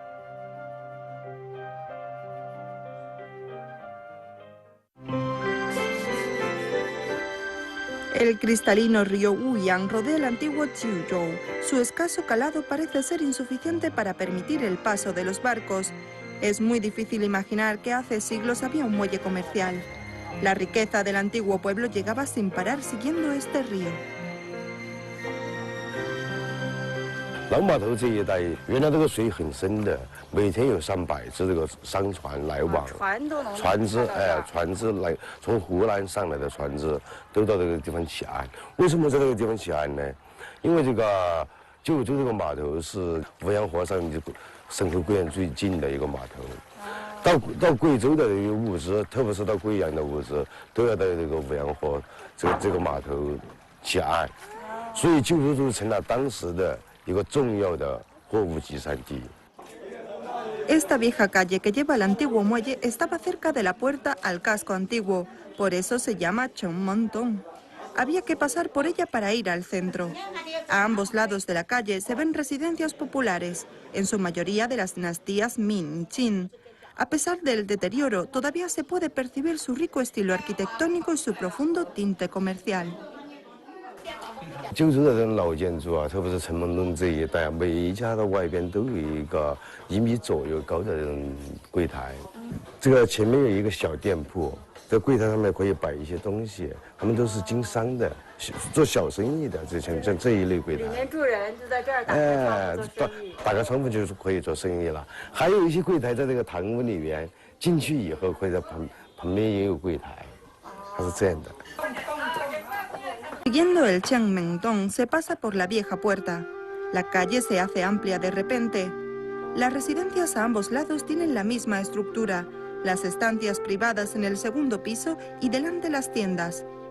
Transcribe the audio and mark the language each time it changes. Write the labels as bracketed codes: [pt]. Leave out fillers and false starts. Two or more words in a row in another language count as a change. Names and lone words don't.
[es] El cristalino río Wuyang rodea el antiguo Jiuzhou. Su escaso calado parece ser insuficiente para permitir el paso de los barcos. Es muy difícil imaginar que hace siglos había un muelle comercial. La riqueza del antiguo pueblo llegaba sin parar siguiendo este río. [zh] 老码头这一带原来这个水很深的，每天有300只这个商船来往，船只来从湖南上来的船只都到这个地方起岸。为什么在这个地方起岸呢？因为这个九州这个码头是五羊河上省会贵阳最近的一个码头，到贵州的这个物资，特别是到贵阳的物资，都要到这个五羊河这个码头起岸，所以九州就成了当时的 [es] Esta vieja calle que lleva al antiguo muelle estaba cerca de la puerta al casco antiguo, por eso se llama Chongmontong. Había que pasar por ella para ir al centro. A ambos lados de la calle se ven residencias populares, en su mayoría de las dinastías Min y Qin. A pesar del deterioro, todavía se puede percibir su rico estilo arquitectónico y su profundo tinte comercial. [zh] 九州的这种老建筑啊，特别是城门洞这一带，每一家的外边都有一个1米左右高的这种柜台。这个前面有一个小店铺，在柜台上面可以摆一些东西。他们都是经商的，做小生意的，像这一类柜台。里面住人就在这儿打开窗户做生意。打开窗户就是可以做生意了。还有一些柜台在这个堂屋里面，进去以后会在旁边也有柜台，它是这样的。 [es] Siguiendo el Chengmentong se pasa por la vieja puerta. La calle se hace amplia de repente. Las residencias a ambos lados tienen la misma estructura, las estancias privadas en el segundo piso y delante las tiendas.